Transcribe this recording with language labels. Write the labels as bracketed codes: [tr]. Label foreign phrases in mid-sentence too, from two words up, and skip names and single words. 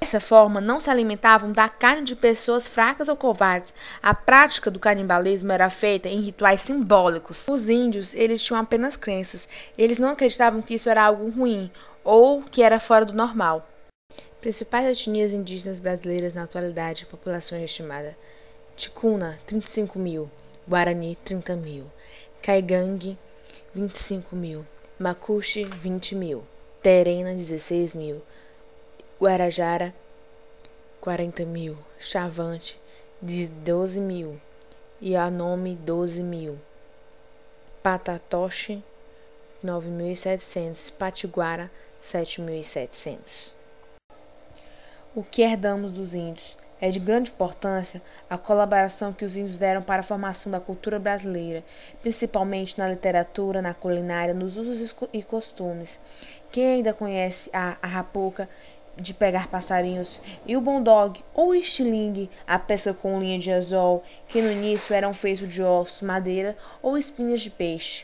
[pt] Dessa forma, não se alimentavam da carne de pessoas fracas ou covardes. A prática do canibalismo era feita em rituais simbólicos. Os índios, eles tinham apenas crenças. Eles não acreditavam que isso era algo ruim ou que era fora do normal. Principais etnias indígenas brasileiras na atualidade, população estimada: Ticuna, 35 mil, Guarani, 30 mil, Caigangue, 25 mil, Macuxi, 20 mil, Terena, 16 mil, Guarajara, 40 mil, Chavante, 12 mil, Yanomami, 12 mil, Patatoche, 9.700, Patiguara, 7.700. O que herdamos dos índios? É de grande importância a colaboração que os índios deram para a formação da cultura brasileira, principalmente na literatura, na culinária, nos usos e costumes. Quem ainda conhece a arapuca, de pegar passarinhos, e o bondog ou estilingue, a pesca com linha de anzol, que no início eram feitos de ossos, madeira ou espinhas de peixe.